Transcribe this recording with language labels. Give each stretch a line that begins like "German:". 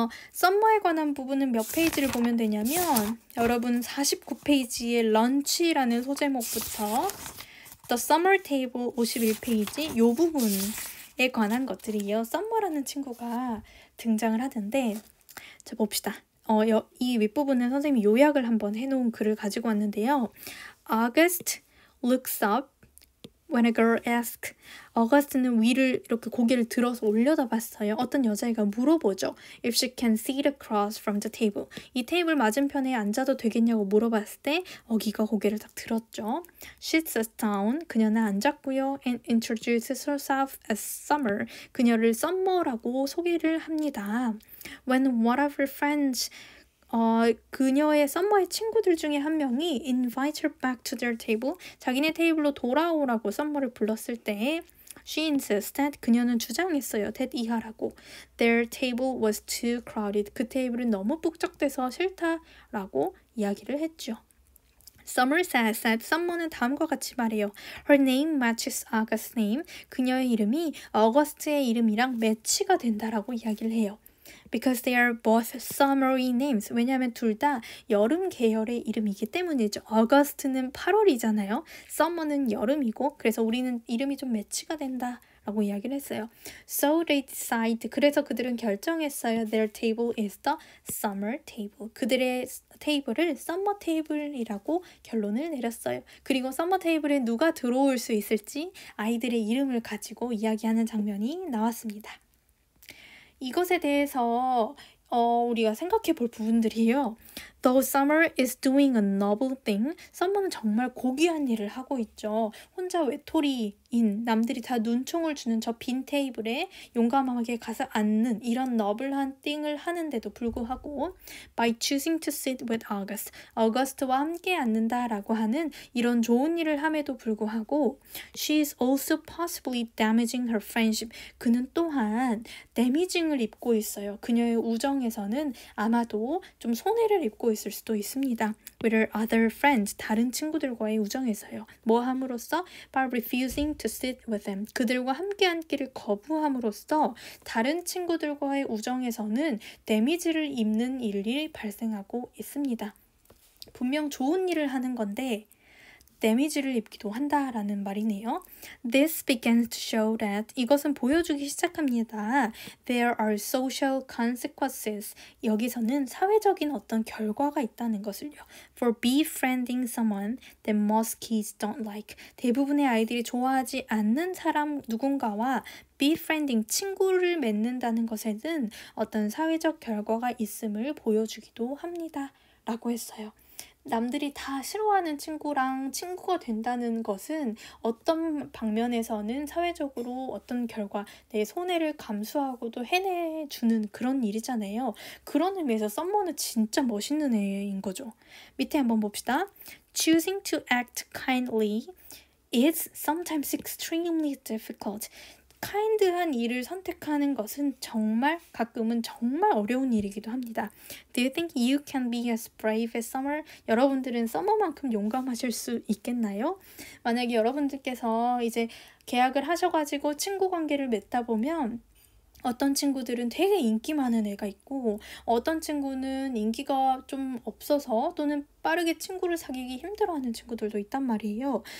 Korean: 썸머에 관한 부분은 몇 페이지를 보면 되냐면, 여러분 49페이지의 런치라는 소제목부터 The Summer Table 51페이지 이 부분에 관한 것들이요. 썸머라는 친구가 등장을 하는데, 자 봅시다. 이 윗부분은 선생님이 요약을 한번 해놓은 글을 가지고 왔는데요.
English: August looks up when a girl asks.
Korean: 어거스트는 위를 이렇게 고개를 들어서 올려다봤어요. 어떤 여자애가 물어보죠.
English: If she can sit across from the table.
Korean: 이 테이블 맞은편에 앉아도 되겠냐고 물어봤을 때 어기가 고개를 딱 들었죠.
English: She sits down.
Korean: 그녀는 앉았고요.
English: And introduces herself as Summer.
Korean: 그녀를 썸머라고 소개를 합니다.
English: When one of her friends
Korean: 그녀의 썸머의 친구들 중에 한 명이
English: invite her back to their table.
Korean: 자기네 테이블로 돌아오라고 썸머를 불렀을 때
English: she insisted.
Korean: 그녀는 주장했어요. that 이하라고.
English: Their table was too crowded.
Korean: 그 테이블은 너무 북적대서 싫다라고 이야기를 했죠.
English: Summer says that
Korean: 썸머는 다음과 같이 말해요.
English: Her name matches August's name.
Korean: 그녀의 이름이 어거스트의 이름이랑 매치가 된다라고 이야기를 해요.
English: Because they are both summery names.
Korean: 왜냐하면 둘 다 여름 계열의 이름이기 때문이죠. August는 8월이잖아요. Summer는 여름이고, 그래서 우리는 이름이 좀 매치가 된다 라고 이야기를 했어요.
English: So they decide.
Korean: 그래서 그들은 결정했어요.
English: Their table is the summer table.
Korean: 그들의 테이블을 summer table이라고 결론을 내렸어요. 그리고 summer table에 누가 들어올 수 있을지 아이들의 이름을 가지고 이야기하는 장면이 나왔습니다. 이것에 대해서 우리가 생각해 볼 부분들이에요.
English: Though Summer is doing a noble thing.
Korean: Summer는 정말 고귀한 일을 하고 있죠. 혼자 외톨이인 남들이 다 눈총을 주는 저 빈 테이블에 용감하게 가서 앉는 이런 너블한 thing을 하는데도 불구하고
English: by choosing to sit with August.
Korean: August와 함께 앉는다라고 하는 이런 좋은 일을 함에도 불구하고
English: she is also possibly damaging her friendship.
Korean: 그는 또한 데미징을 입고 있어요. 그녀의 우정에서는 아마도 좀 손해를 입고 있을 수도 있습니다.
English: With her other friends,
Korean: 다른 친구들과의 우정에서요. 뭐 함으로써?
English: By refusing to sit with them.
Korean: 그들과 함께 앉기를 거부함으로써 다른 친구들과의 우정에서는 데미지를 입는 일이 발생하고 있습니다. 분명 좋은 일을 하는 건데 데미지를 입기도 한다라는 말이네요.
English: This begins to show that
Korean: 이것은 보여주기 시작합니다.
English: There are social consequences.
Korean: 여기서는 사회적인 어떤 결과가 있다는 것을요.
English: For befriending someone that most kids don't like.
Korean: 대부분의 아이들이 좋아하지 않는 사람 누군가와 befriending, 친구를 맺는다는 것에는 어떤 사회적 결과가 있음을 보여주기도 합니다. 라고 했어요. 남들이 다 싫어하는 친구랑 친구가 된다는 것은 어떤 방면에서는 사회적으로 어떤 결과, 내 손해를 감수하고도 해내주는 그런 일이잖아요. 그런 의미에서 썸머는 진짜 멋있는 애인 거죠. 밑에 한번 봅시다.
English: Choosing to act kindly is sometimes extremely difficult.
Korean: 카인드한 일을 선택하는 것은 가끔은 정말 어려운 일이기도 합니다.
English: Do you think you can be as brave as Summer?
Korean: 여러분들은 서머만큼 용감하실 수 있겠나요? 만약에 여러분들께서 이제 계약을 하셔가지고 친구 관계를 맺다 보면 어떤 친구들은 되게 인기 많은 애가 있고 어떤 친구는 인기가 좀 없어서 또는 빠르게 친구를 사귀기 힘들어하는 친구들도 있단 말이에요.